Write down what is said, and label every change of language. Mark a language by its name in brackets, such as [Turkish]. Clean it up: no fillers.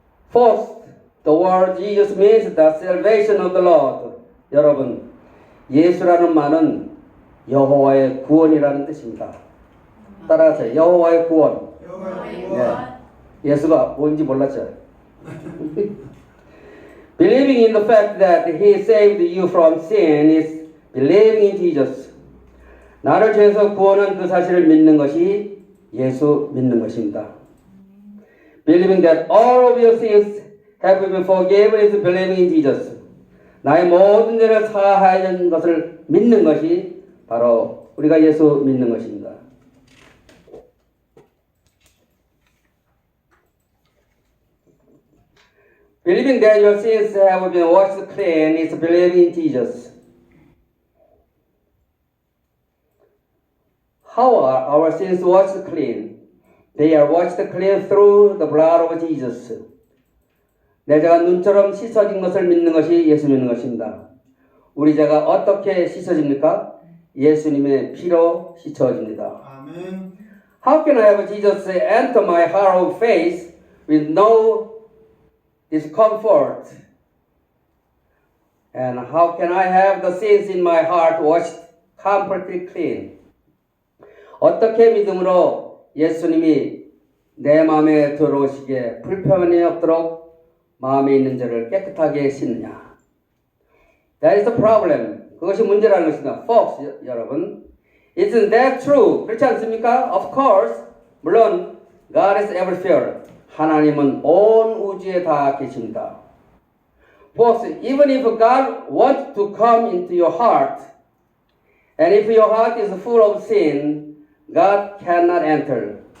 [English] First, the word Jesus means the salvation of the Lord. [Korean] 여러분, 예수라는 말은 여호와의 구원이라는 뜻입니다. 따라하세요. 여호와의 구원. 여호와의 네. 구원. 예수가 뭔지 몰랐죠. [English] Believing in the fact that He saved you from sin is believing in Jesus. [Korean] 나를 죄에서 구원한 그 사실을 믿는 것이 예수 믿는 것입니다. [English] Believing that all of your sins have been forgiven is believing in Jesus. [Korean] 나의 모든 죄를 사하는 것을 믿는 것이 바로 우리가 예수 믿는 것입니다. [English] Believing that your sins have been washed clean is believing in Jesus. How are our sins washed clean? They are washed clean through the blood of Jesus. [Korean] 내 죄가 눈처럼 씻어진 것을 믿는 것이 예수 믿는 것입니다. 우리 죄가 어떻게 씻어집니까? 예수님의 피로 씻어집니다. 아멘. [English] How can I have Jesus enter my heart of faith with no discomfort? And how can I have the sins in my heart washed completely clean? [Korean] 어떻게 믿음으로 예수님이 내 마음에 들어오시기에 불편함이 없도록 마음에 있는 죄를 깨끗하게 씻느냐? [English] That is the problem. [Korean] 그것이 문제라는 것입니다. [English] Folks, [Korean] 여러분. [English] Isn't that true? [Korean] 그렇지 않습니까? [English] Of course. [Korean] 물론 [English] God is everywhere. [Korean] 하나님은 온 우주에 다 계십니다. [English] Folks, even if God wants to come into your heart, and if your heart is full of sin, God cannot enter.